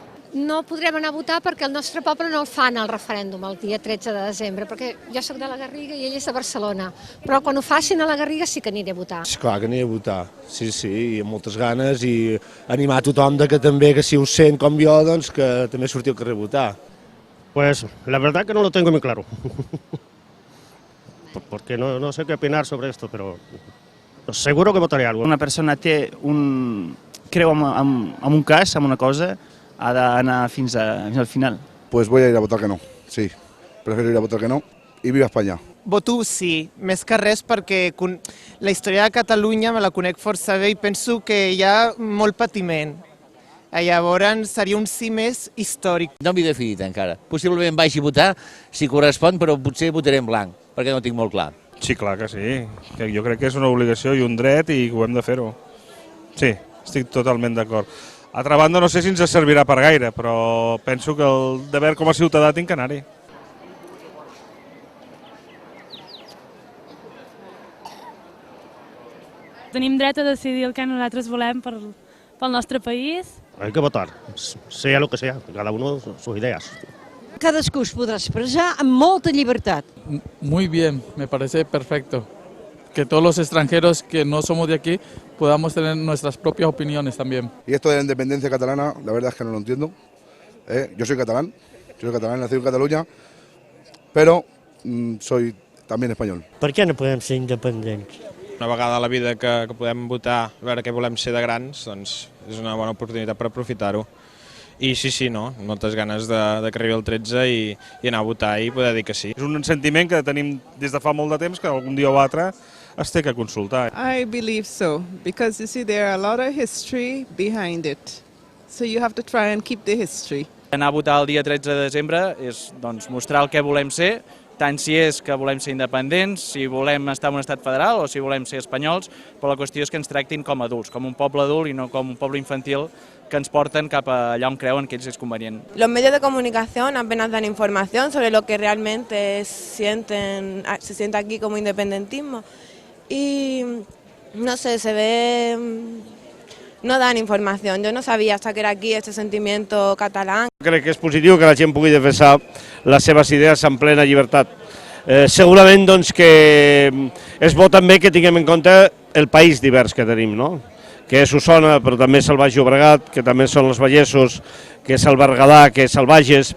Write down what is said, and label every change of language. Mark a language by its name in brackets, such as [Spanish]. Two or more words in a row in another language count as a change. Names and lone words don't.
[Catalan] No podrem anar a votar perquè el nostre poble no el fan el referèndum el dia 13 de desembre, perquè jo sóc de la Garriga i ell és de Barcelona, però quan ho facin a la Garriga sí que aniré a votar. Esclar que aniré a votar, sí, i amb moltes ganes, i animar tothom que també, que si ho sent com jo, doncs que també surti al carrer a votar. [Spanish] Pues la verdad que no lo tengo muy claro, porque no sé qué opinar sobre esto, pero seguro que votaré algo. [Catalan] Una persona creu en un cas, en una cosa, ha d'anar fins al final. [Spanish] Pues voy a ir a votar que no, sí. Prefiero ir a votar que no i viva Espanya. [Catalan] Voto sí, més que res perquè la història de Catalunya me la conec força bé i penso que hi ha molt patiment. Llavors seria un sí més històric. No m'he definit encara. Possiblement vagi a votar si correspon, però potser votaré en blanc, perquè no ho tinc molt clar. Sí, clar que sí. Jo crec que és una obligació i un dret i ho hem de fer-ho. Sí, estic totalment d'acord. Altra banda, no sé si ens servirà per gaire, però penso que el deber com a ciutadà tinc que anar-hi. Tenim dret a decidir el que nosaltres volem pel nostre país. [Spanish] Hay que votar, sea lo que sea, cada uno sus ideas. [Catalan] Cadascú es podrà expressar amb molta llibertat. [Spanish] Muy bien, me parece perfecto. Que todos los extranjeros que no somos de aquí podamos tener nuestras propias opiniones también. Y esto de la independencia catalana, la verdad es que no lo entiendo. Yo soy catalán, nacido en Cataluña, pero soy también español. [Catalan] Per què no podem ser independents? Una vegada a la vida que podem votar, a veure què volem ser de grans, doncs és una bona oportunitat per aprofitar-ho. I sí, moltes ganes de que arribi el 13 i anar a votar i poder dir que sí. És un sentiment que tenim des de fa molt de temps que algun dia o altre es té que consultar. [English] I believe so, because you see there are a lot of history behind it. So you have to try and keep the history. [Catalan] Anar a votar el dia 13 de desembre és mostrar el que volem ser, tant si és que volem ser independents, si volem estar en un estat federal o si volem ser espanyols, però la qüestió és que ens tractin com adults, com un poble adult i no com un poble infantil que ens porten cap allà on creuen que ells és convenient. [Spanish] Los medios de comunicación apenas dan información sobre lo que realmente se siente aquí como independentismo y no sé, no dan información. Yo no sabía hasta que era aquí este sentimiento catalán. [Catalan] Crec que és positiu que la gent pugui defensar les seves idees en plena llibertat. Segurament doncs, que és bo també que tinguem en compte el país divers que tenim, no? Que és Osona, però també és el Baix Llobregat, que també són els Vallesos, que és el Berguedà, que és el Bages.